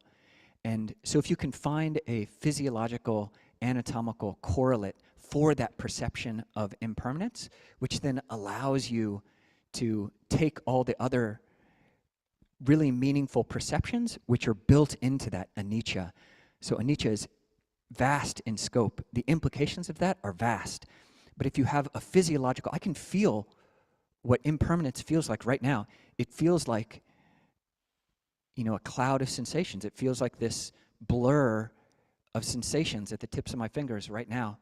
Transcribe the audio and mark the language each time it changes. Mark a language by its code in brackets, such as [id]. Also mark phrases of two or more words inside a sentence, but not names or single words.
[en] And so if you can find a physiological, anatomical correlate for that perception of impermanence, which then allows you to take all the other really meaningful perceptions which are built into that anicca. So anicca is vast in scope. The implications of that are vast. But if you have a physiological, I can feel what impermanence feels like right now. It feels like, a cloud of sensations. It feels like this blur of sensations at the tips of my fingers right now.